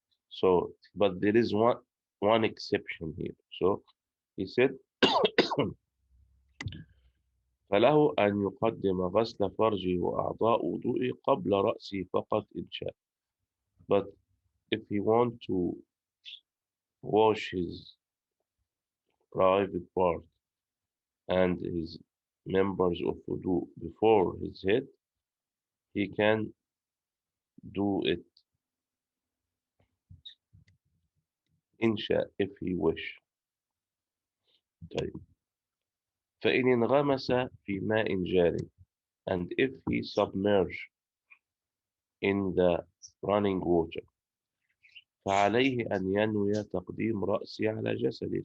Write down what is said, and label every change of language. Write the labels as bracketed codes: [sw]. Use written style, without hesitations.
[en] So, but there is one exception here. So he said, [ar] فله أن يقدم غسل فرجه وأعضاء وضوئه قبل رأسه فقط إن شاء. [en] But if he want to wash his private part and his members of wudu before his head, he can do it insha if he wish. [ar] طيب. فإن انغمس في ماء جاري, [en] and if he submerge in the running water. [ar] فعليه أن ينوي تقديم رأسه على جسده.